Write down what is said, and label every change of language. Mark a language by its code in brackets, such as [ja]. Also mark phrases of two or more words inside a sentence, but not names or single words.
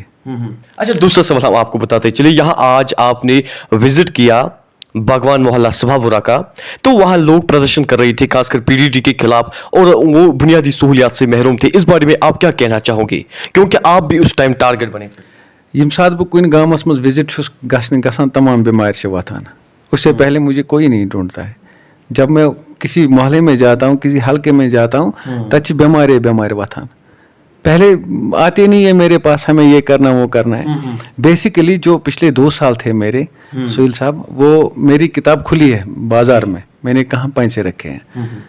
[ur] اچھا دوسرا سوال ہم آپ کو بتاتے چلیے, یہاں آج آپ نے وزٹ کیا باغوان محلہ صفا پورہ کا, تو وہاں لوگ پردرشن کر رہے تھے خاص کر پی ڈی ٹی کے خلاف, اور وہ بنیادی سہولیات سے محروم تھے. اس بارے میں آپ کیا کہنا چاہو گے, کیونکہ آپ بھی اس ٹائم ٹارگٹ بنے تھے؟ [ks] یم سات بہ کن گامس مز وزٹ چھس گژھان تمام بیمار وتھان. [ur] اس سے پہلے مجھے کوئی نہیں ڈھونڈتا ہے. جب میں کسی محلے میں جاتا ہوں, کسی حلقے میں جاتا ہوں, تب [ks] بیمار وتھان. [ur] پہلے آتے نہیں ہے میرے پاس, ہمیں یہ کرنا وہ کرنا ہے. بیسیکلی جو پچھلے 2 سال تھے میرے سہیل صاحب, وہ میری کتاب کھلی ہے بازار میں نے کہاں پیسے رکھے ہیں.